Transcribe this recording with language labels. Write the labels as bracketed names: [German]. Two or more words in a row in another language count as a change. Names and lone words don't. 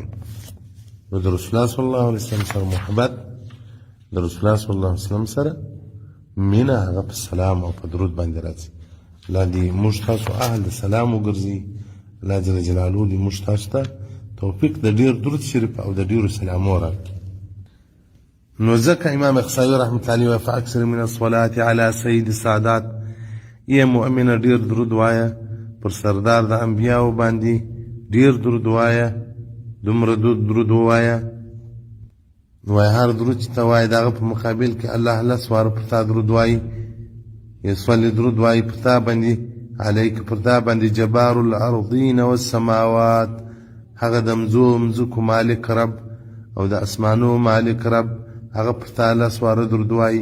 [Pashto] نو د رسول الله [Arabic] صلی الله علیه وسلم [Pashto] سره محبت، د رسول الله [Arabic] صلی الله علیه وسلم [Pashto] سره مینه، هغه په سلام او په درود باندې راځي. الله دې موږ تاسو اهل د سلام وګرځي. الله [Arabic] جل جلاله [Pashto] دې موږ تاسو ته توفیق د ډېر درود شریف او د ډېرو سلامو راکړي. نو ځکه امام اخصائي [Arabic] رحمت الله علیه فاکثر من الصلاة علی سید السادات، [Pashto] ای مؤمنه ډېر درود وایه پر سردار د انبیاو باندې، ډېر درود وایه، دومره درود ووایه. وایي هر درود چې ته وایې د هغه په مقابل کې الله لس واره پر تا درود وایي، یصلي درود وایي پر تا باندې، علیک پر تا باندې [Arabic] جبار الارضین والسماوات، [Pashto] هغه د مځکو مالک رب او د اسمانو مالک رب، هغه پر تا لس واره درود وایي.